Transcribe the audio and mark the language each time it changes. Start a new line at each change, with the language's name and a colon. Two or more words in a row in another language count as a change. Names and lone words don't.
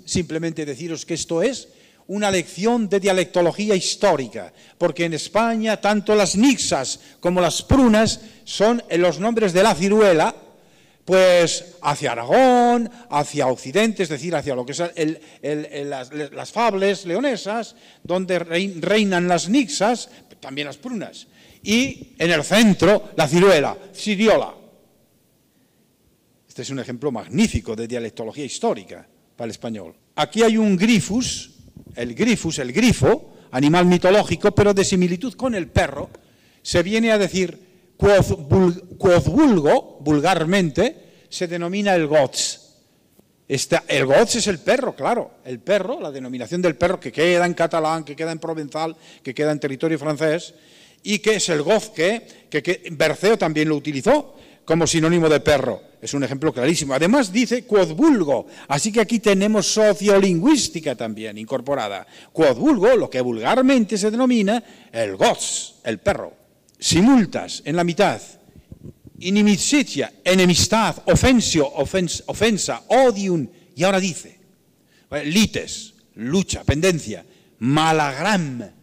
Spanish: Simplemente deciros que esto es una lección de dialectología histórica, porque en España tanto las nixas como las prunas son los nombres de la ciruela, pues hacia Aragón, hacia Occidente, es decir, hacia lo que son las fables leonesas, donde reinan las nixas, también las prunas, y en el centro la ciruela, ciriola. Este es un ejemplo magnífico de dialectología histórica para el español. Aquí hay un grifus, el grifo, animal mitológico, pero de similitud con el perro, se viene a decir
Latin: quod vulgo,
Spanish: vulgarmente, se denomina el gots. El gots es el perro, claro, el perro, la denominación del perro que queda en catalán, que queda en provenzal, que queda en territorio francés, y que es el goz que Berceo también lo utilizó como sinónimo de perro. Es un ejemplo clarísimo. Además dice
Latin: quod vulgo,
Spanish: así que aquí tenemos sociolingüística también incorporada.
Latin: Quod vulgo,
Spanish: lo que vulgarmente se denomina el goz, el perro. Simultas, en la mitad. Inimicitia, enemistad, ofensa, odium. Y ahora dice, lites, lucha, pendencia, malagram.